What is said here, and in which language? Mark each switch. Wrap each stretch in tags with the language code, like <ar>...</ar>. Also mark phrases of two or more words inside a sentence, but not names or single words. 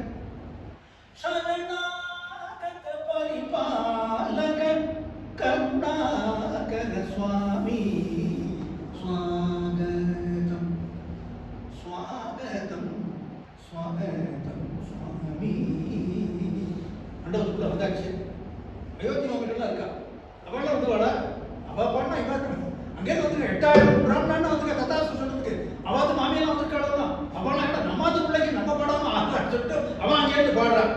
<sa>शरणागत परिपालक करुणाकर स्वामी स्वागतम स्वागतम स्वागतम स्वामी</sa> <ta>அண்டவத்துக்குள்ள வந்தாச்சு. அயோத்தி மாமிகள்லாம் இருக்கா, அவள்லாம் வந்து வாடா, அவ பாடினா இவன் அங்கே வந்து 8000 பிராமணன் வந்து கதாசு சொல்றதுக்கு அவாது மாமியெல்லாம் வந்திருக்காளா, அவெல்லாம் என்ன நம்மாது பிள்ளைக்கு நம்ம பாடாம ஆகலான்னு சொல்லிட்டு அவன் அங்கேயிருந்து பாடுறான்.</ta>